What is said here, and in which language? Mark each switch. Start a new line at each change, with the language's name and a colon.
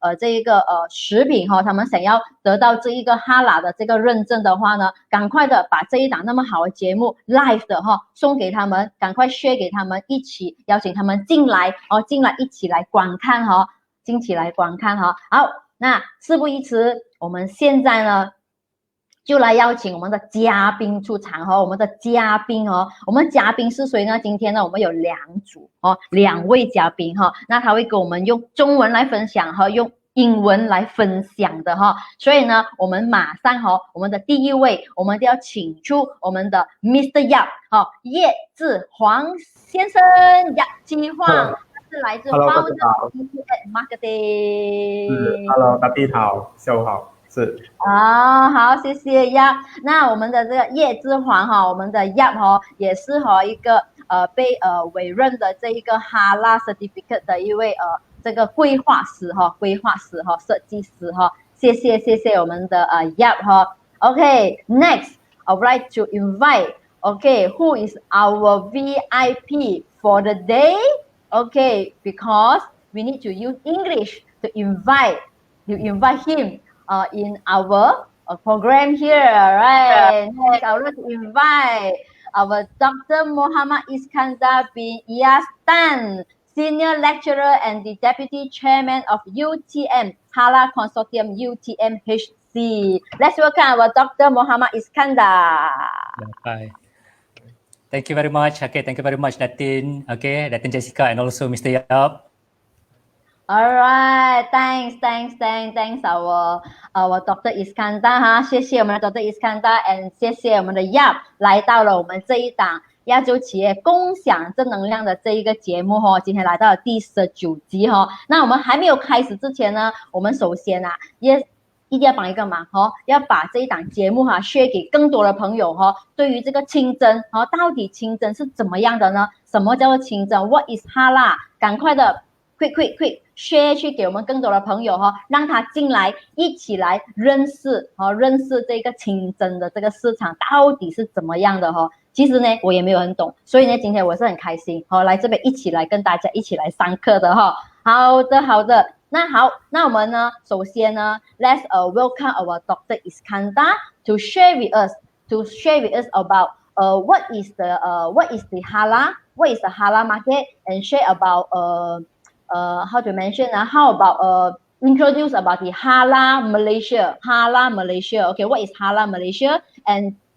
Chinese: 这一个食品他们想要得到这一个哈拉的这个认证的话呢，赶快的把这一档那么好的节目 live 的送给他们，赶快 share 给他们，一起邀请他们进来一起来观看好，那事不宜迟，我们现在呢就来邀请我们的嘉宾出场我们嘉宾是谁呢？今天呢我们有2位嘉宾那他会跟我们用中文来分享用英文来分享的所以呢我们马上我们的第一位，我们都要请出我们的 Mr. Yap 叶志煌先生Yap Hwang， 他是来自 Founder Marketing。 Hello， 大家好，下午好。是好，谢谢 Yap。那我们的这个叶志煌我们的 Yap 也是一个被委任的这一个哈拉 certificate 的一位这个规划师设计师谢谢我们的Yap
English: OK, next I would like to invite who is our VIP for the day? Okay, because we need to use English to invite him in our program here, right? Next, I would like to invite our Dr. Muhammad Iskandar bin Ilyas, Senior Lecturer and the Deputy Chairman of UTM Halal Consortium UTM-HC. Let's welcome our Dr. Muhammad Iskandar. Hi. Thank you very much. Okay, thank you very much, Datin. Okay, Datin Jessica and also Mr. Yap. Alright, thanks our Dr.
Chinese: Iskandar 谢谢我们的 Dr. Iskandar and 谢谢我们的 Yap 来到了我们这一档亚洲企业共享正能量的这一个节目今天来到了第19集那我们还没有开始之前呢，我们首先也一定要帮一个忙要把这一档节目share 给更多的朋友对于这个清真到底清真是怎么样的呢？什么叫做清真
English: What is Halal？
Chinese: 赶快的
English: quick share
Chinese: 去给我们更多的朋友让他进来一起来认识这个清真的这个市场到底是怎么样的其实呢我也没有很懂，所以呢今天我是很开心来这边一起来跟大家一起来上课的好的，那好，那我们呢首先呢
English: let's welcome our Dr. Iskandar to share with us about what is the halal, what is the halal market, and share about how to mention how about introduce about the Halal Malaysia. Okay, what is Halal Malaysia, and